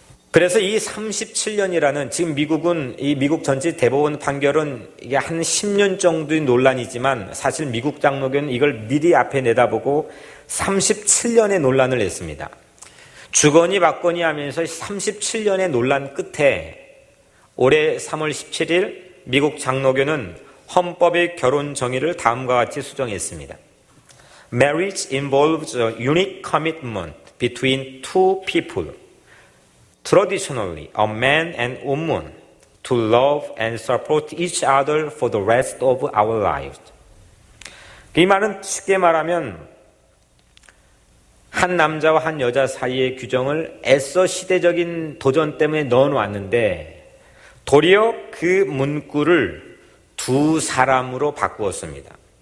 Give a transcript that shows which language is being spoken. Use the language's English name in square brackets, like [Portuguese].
[Korean] 그래서 이 37년이라는 지금 미국은 이 미국 전체 대법원 판결은 이게 한 10년 정도의 논란이지만 사실 미국 장로교는 이걸 미리 앞에 내다보고 37년의 논란을 냈습니다. 주거니 받거니 하면서 37년의 논란 끝에 올해 3월 17일 미국 장로교는 헌법의 결혼 정의를 다음과 같이 수정했습니다. [English] Marriage involves a unique commitment between two people, traditionally a man and woman, to love and support each other for the rest of our lives. [Korean] 이 말은 쉽게 말하면 한 남자와 한 여자 사이의 규정을 애써 시대적인 도전 때문에 넣어놓았는데 도리어 그 문구를 두 사람으로 바꾸었습니다.